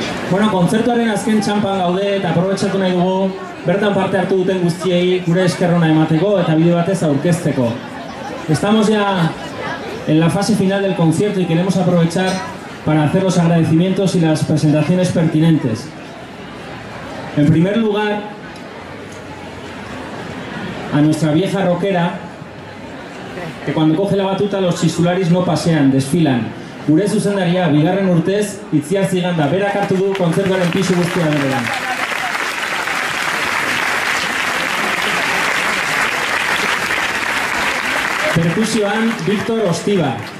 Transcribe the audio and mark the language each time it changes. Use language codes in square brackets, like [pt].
[eu] Bueno, kontzertuaren azken txampan gaude eta aprobetxatu nahi dugu bertan parte hartu duten guztiei gure eskerrona emateko eta bide batez aurkezteko. [es] Estamos ya en la fase final del concierto y queremos aprovechar para hacer los agradecimientos y las presentaciones pertinentes. En primer lugar, a nuestra vieja rockera, que cuando coge la batuta los txistularis no pasean, desfilan. [eu] Gure zuzendaria, bigarren urtez, Itziar Ziganda, berak hartu du kontzertuaren pisu guztia berean. Perkusioan, Victor Ostiba.